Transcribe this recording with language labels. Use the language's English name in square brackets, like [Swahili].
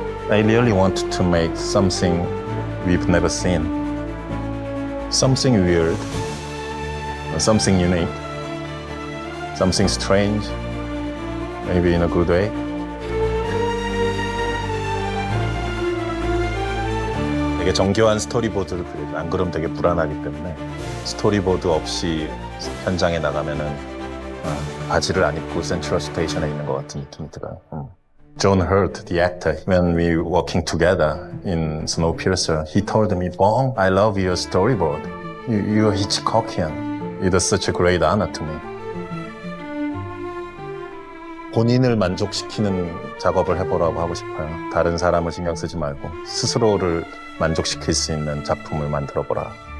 [English] I really want to make something we've never seen. Something weird, something unique, something strange, maybe in a good way. [Korean] 되게 정교한 스토리보드를 그려요. 안 그러면 되게 불안하기 때문에 스토리보드 없이 현장에 나가면은 바지를 안 입고 센트럴 스테이션에 있는 것 같은 느낌이 들어요. [English] John Hurt, the actor, when we were working together in Snowpiercer, he told me, Bong, I love your storyboard. You're Hitchcockian. It is such a great honor to me. [Korean] 본인을 만족시키는 작업을 해보라고 하고 싶어요. 다른 사람을 신경 쓰지 말고 스스로를 만족시킬 수 있는 작품을 만들어보라.